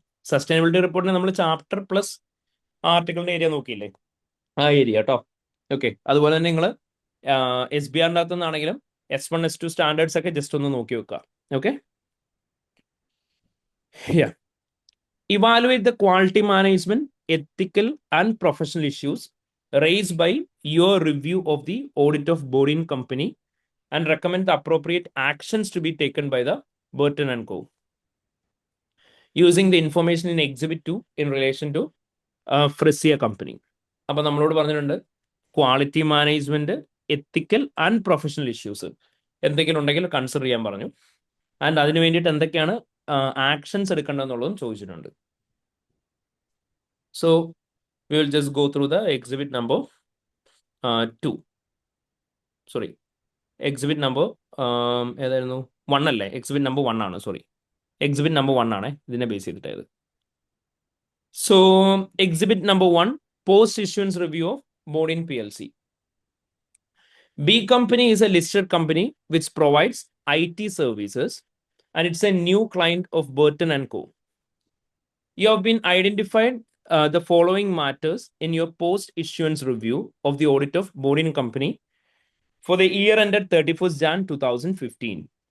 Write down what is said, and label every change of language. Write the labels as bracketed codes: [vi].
[ml] Sustainability റിപ്പോർട്ടിന് നമ്മൾ chapter plus ആർട്ടിക്കിളിന്റെ area നോക്കിയില്ലേ? ആ area കേട്ടോ. ഓക്കെ. അതുപോലെ തന്നെ നിങ്ങൾ SBRന്റെ അകത്തു നിന്നാണെങ്കിലും S1 S2 സ്റ്റാൻഡേർഡ്സ് ഒക്കെ ജസ്റ്റ് ഒന്ന് നോക്കി വെക്കുക. Okay. [en] Evaluate the quality management, ethical and professional issues raised by your review of the audit of Boarding Company and recommend the appropriate actions to be taken by the Burton & Co. Using the information in Exhibit 2 in relation to Frisia Company. [ml] അപ്പോൾ നമ്മളോട് പറഞ്ഞിട്ടുണ്ട് quality management, ethical and professional issues എന്തെങ്കിലും ഉണ്ടെങ്കിൽ consider ചെയ്യാൻ പറഞ്ഞു. And അതിന് വേണ്ടിയിട്ട് എന്തൊക്കെയാണ് ആക്ഷൻസ് എടുക്കേണ്ടതെന്നുള്ളതും ചോദിച്ചിട്ടുണ്ട്. [en] So we will just go through the exhibit number 2. [ml] Sorry, exhibit number ഏതായിരുന്നു? 1 അല്ലേ? എക്സിബിറ്റ് നമ്പർ 1 ആണ്. സോറി, എക്സിബിറ്റ് നമ്പർ 1 ആണ് ഇതിനെ base ചെയ്തിട്ടായത്. So exhibit number 1, post issuance review of Boarding PLC. [en] B Company is a listed company which provides IT services and it's a new client of Burton & Co. You have been identified the following matters in your post-issuance review of the audit of Boarding Company for the year ended 31st Jan 2015.